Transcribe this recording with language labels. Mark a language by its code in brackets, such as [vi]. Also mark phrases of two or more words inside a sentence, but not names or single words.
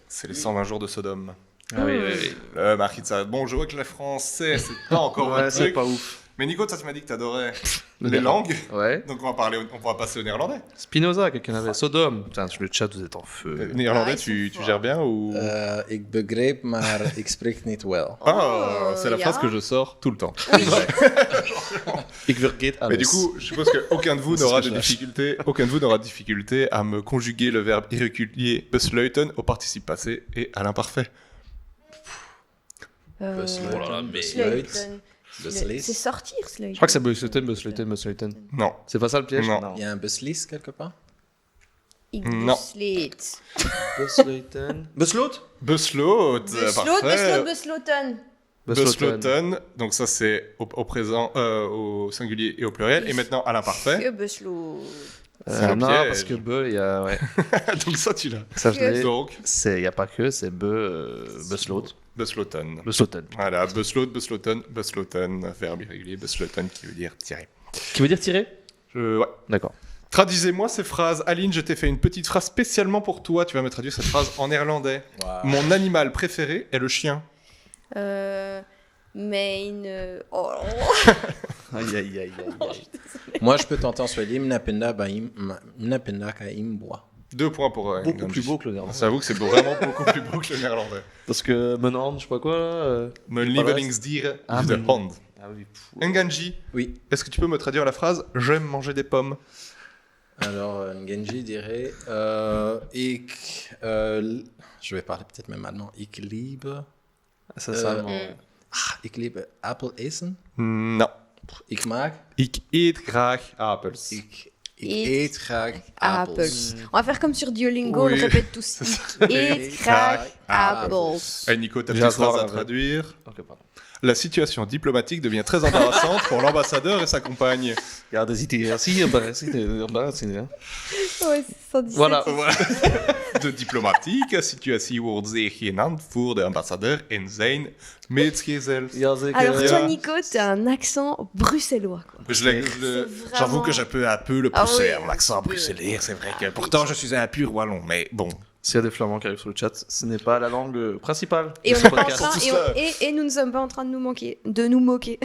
[fr] C'est les 120 jours de Sodome. Ah oui, oui, oui. Le Marquis de Sade. Bon, je vois que le français, c'est pas encore Ouais, un c'est truc. pas ouf. Mais Nico, toi, tu m'as dit que t'adorais Le les néerlandais. langues. Ouais. Donc on pourra passer au néerlandais. Spinoza, quelqu'un avait. Sodome. Putain, le chat, vous êtes en feu. Néerlandais, Ah, ils tu sont forts. gères bien ou [nl] Ik begreep, maar ik spreek niet well. [fr] Ah, c'est la ja. phrase que je sors tout le temps. [nl] Ik vergeet alles. [fr] Mais du coup, je suppose qu'aucun de vous C'est n'aura ce de que je difficulté, aucun de vous n'aura de difficulté à me conjuguer le verbe irrégulier besluiten au participe passé et à l'imparfait. Besluiten, Oh là là, mais- Sleuten. Beslis. C'est sortir, Sleuten. Je crois que c'est Busleuten. Non. C'est pas ça le piège? Non. Il y a un beslis quelque part? Ik Non. besleet. Busleuten. Busloot? Besloot, Besloot, parfait. besloten. Besloten, donc ça c'est au présent, au singulier et au pluriel. Et maintenant à l'imparfait. Que besloot. C'est le Non, piège. parce que be, il y a. Ouais. Donc ça tu l'as. Ça, je l'ai. Donc, Il n'y a pas que, c'est Busloot. Besloten. Busloten. Voilà, besloot, besloten, verbe irrégulier, besloten qui veut dire tirer. Qui veut dire tirer? Ouais. D'accord. Traduisez-moi ces phrases. Aline, je t'ai fait une petite phrase spécialement pour toi. Tu vas me traduire cette phrase en néerlandais. Wow. Mon animal préféré est le chien. Mijn. Oh. Aïe, aïe, aïe, aïe. Moi, je peux tenter en swahili. [sw] Mnapenda kaim bois. [fr] 2 points pour Beaucoup Nganji. plus beau que le néerlandais. J'avoue que c'est vraiment beaucoup plus beau que le néerlandais. Parce que Menon, je sais pas quoi là. [nl] Mijn lievelingsdier [fr] Ah, [nl] is de [fr] mais- [nl] hond. [fr] Ah oui. Nganji, Oui. est-ce que tu peux me traduire la phrase « J'aime manger des pommes Alors, Ngenji dirait je vais parler peut-être même maintenant. [nl] Ik liebe. [fr] Ça, c'est allemand. [nl] Ik liebe Apple essen. » [fr] Non. [nl] Ik mag. Ik eet graag appels. Ik Eet eet graag appels. Appels. [fr] On va faire comme sur Duolingo, Oui. on répète tous. [nl] Eet graag appels. [fr] Hey Nico, ta J'ai petite un soir phrase à avec. traduire. Ok, pardon. La situation diplomatique devient très embarrassante pour l'ambassadeur et sa compagne. [nl] Ja, dat ziet hij. Zie je, embarrassing, [fr] hein. Ouais, c'est 117. Voilà. [nl] De diplomatieke situatie wordt zeer gênant voor de ambassadeur en zijn metgezel. Ja, zeker. [fr] Alors, Ja. toi, Nico, t'as un accent bruxellois. Quoi. J'avoue que j'ai un peu le Ah pousser, oui, l'accent bruxellois, c'est vrai que pourtant je suis un pur wallon, mais bon. S'il y a des flamands qui arrivent sur le chat, ce n'est pas la langue principale Et, de on ce n'est pas en podcast. train, et nous ne sommes pas en train de nous moquer.